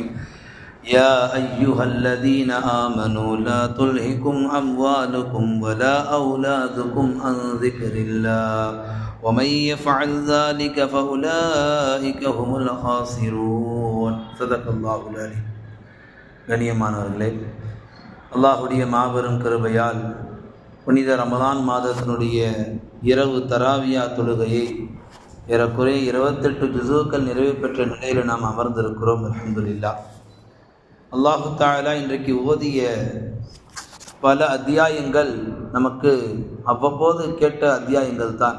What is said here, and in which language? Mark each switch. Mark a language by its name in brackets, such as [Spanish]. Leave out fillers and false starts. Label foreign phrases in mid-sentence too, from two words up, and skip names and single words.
[Arabic] يا أيها الذين آمنوا لا تلهكم أموالكم ولا أولادكم عن ذكر الله ومن يفعل ذلك فأولئك هم الخاسرون. صدق الله العليم. [Tamil] கண்ணியமானவர்களே, அல்லாஹுடைய மாபெரும் கிருபையால் புனித ரமலான் மாதத்தினுடைய இரவு தராவியா தொழுகையை ஏறக்குறைய 28 ஜுஸூக்கள் நிறைவு பெற்ற நிலையில் நாம் அமர்ந்திருக்கிறோம். அல்ஹம்துலில்லாஹ். [Arabic] الله تعالى [Tamil] இன்றைக்கு ஓதிய பல அத்தியாயங்கள் நமக்கு அவ்வப்போது கேட்ட அத்தியாயங்கள் தான்.